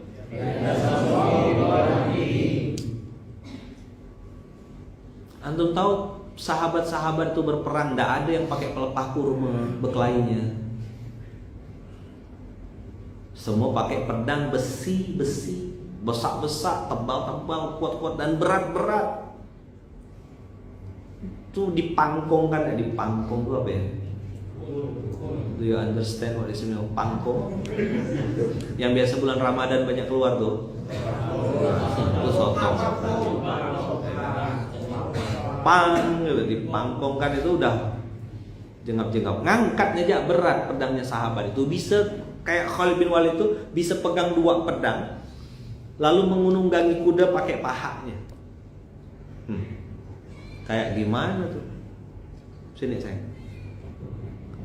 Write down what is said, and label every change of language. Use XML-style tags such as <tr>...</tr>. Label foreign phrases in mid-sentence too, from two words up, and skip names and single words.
<id>Antum tahu sahabat-sahabat itu berperang, tidak ada yang pakai pelepah kurma berkelainya. Semua pakai pedang besi, besar-besar, tebal-tebal, kuat-kuat dan berat-berat. Itu dipangkongkan ya, dipangkong itu apa ya?</id> <en>Do you understand what is mean pangkong?</en> <id>Yang biasa bulan Ramadan banyak keluar tuh. Itu sotong. Pang gitu, dipangkongkan itu udah jengap-jengap. Ngangkatnya aja berat pedangnya sahabat itu, bisa kayak Khalid bin Walid itu bisa pegang 2 pedang lalu mengununggangi kuda pakai pahanya. Kayak gimana tuh? Sini sayang.</id>